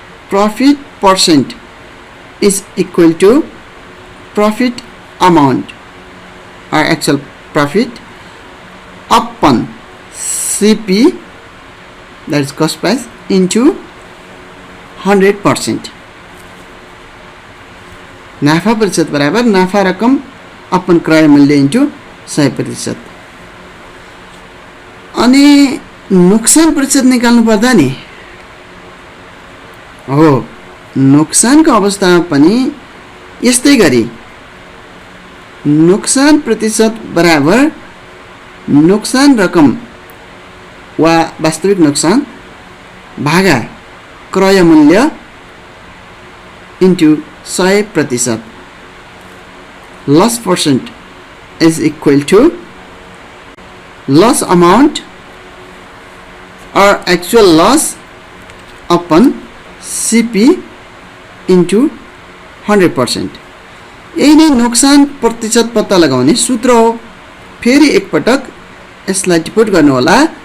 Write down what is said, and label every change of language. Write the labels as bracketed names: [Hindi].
[English] Profit percent is equal to profit amount or actual profit upon CP, that is cost price, into 100%. [Nepali] नाफा प्रतिशत बराबर नाफा रकम upon क्रय मूल्य इन्टु 100%। अनि नोक्सान प्रतिशत निकाल्नु पर्दा नि हो नोक्सानको अवस्थामा पनि यस्तै गरी नोक्सान प्रतिशत बराबर नोक्सान रकम वा वास्तविक नोक्सान भागा क्रय मूल्य into 100%। [English] Loss percent is equal to loss amount or actual loss upon CP into 100%। [Nepali] यही नै नोक्सान प्रतिशत पत्ता लगाउने सूत्र हो। फेरि एकपटक यसलाई टिपोट गर्नु होला।